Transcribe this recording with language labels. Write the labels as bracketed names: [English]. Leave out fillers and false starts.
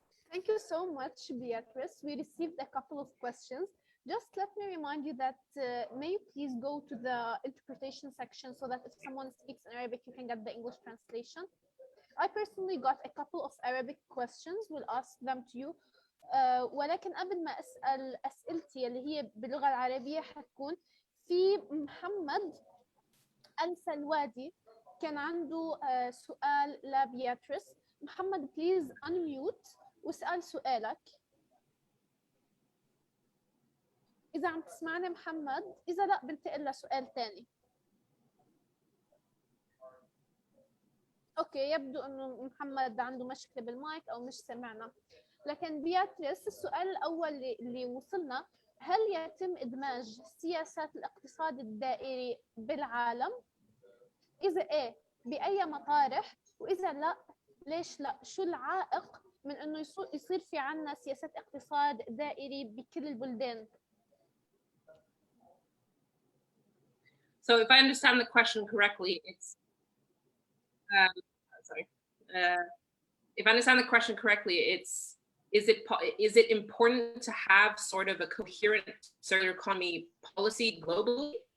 [English] Thank you so much, Beatrice. We received a couple of questions. Just let me remind you that may you please go to the interpretation section so that if someone speaks in Arabic, you can get the English translation. I personally got a couple of Arabic questions. We'll ask them to you. [Arabic] ولكن قبل ما أسأل أسئلتي اللي هي باللغة العربية حتكون في محمد السلوادي كان عنده سؤال لبياتريس. محمد بليز unmute واسأل سؤالك إذا عم تسمعني محمد، إذا لا بنتقل لسؤال تاني. أوكي، يبدو إنه محمد عنده مشكلة بالمايك أو مش سمعنا. لكن بياتريس السؤال الأول اللي وصلنا، هل يتم إدماج سياسات الاقتصاد الدائري بالعالم؟ إذا إيه بأي مطارح، وإذا لا ليش لا؟ شو العائق من إنه يصير في عنا سياسات اقتصاد دائري بكل البلدان؟ [English] So if I understand the question correctly, it's if I understand the question correctly, it's is it important to have sort of a coherent circular economy policy globally?